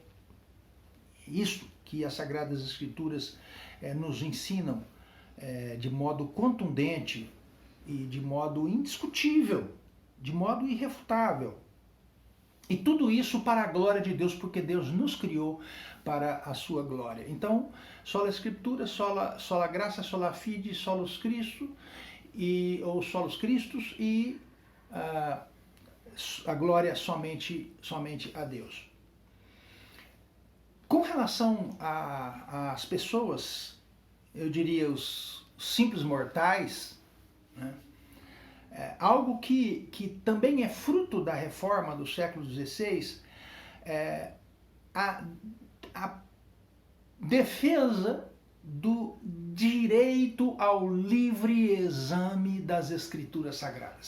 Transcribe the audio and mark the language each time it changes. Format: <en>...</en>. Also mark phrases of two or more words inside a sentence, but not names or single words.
<pt>Isso que as Sagradas Escrituras nos ensinam de modo contundente e de modo indiscutível, de modo irrefutável. E tudo isso para a glória de Deus, porque Deus nos criou para a sua glória. Então,</pt> <la>sola Escritura, sola graça, sola fide, solus Christo, ou solus Christus,</la> <pt>e a glória somente a Deus. Com relação às pessoas, eu diria os simples mortais, né? Algo que também é fruto da reforma do século XVI, a defesa do direito ao livre exame das Escrituras Sagradas.</pt>